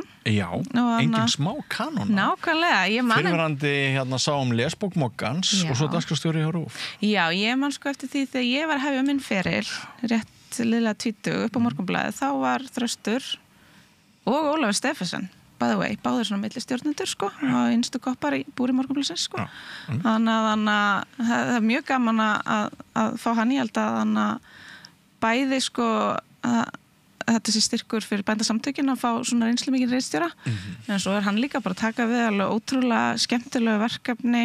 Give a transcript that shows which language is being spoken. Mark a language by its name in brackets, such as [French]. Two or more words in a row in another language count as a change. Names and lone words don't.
[Icelandic] Já, engin smá kanóna. Nákvæmlega. Fyrirverandi sá lesbók Moggans og svo dagskrárstjóri hjá RÚV. Já, ég man sko eftir því þegar ég var að hefja minn feril, rétt liðlega 20 upp á Morgunblaðið, þá var Þröstur og Ólafur Stephensen, [English] by the way, [Icelandic] báður svona millistjórnendur sko, á innstu koppar í búri Morgunblaðsins sko. Þannig að það er mjög gaman að fá hann í held að bæði sko þetta sé styrkur fyrir bændasamtökin að fá svona reynslu mikið ritstjóra en svo hann líka bara að taka við alveg ótrúlega skemmtilegu verkefni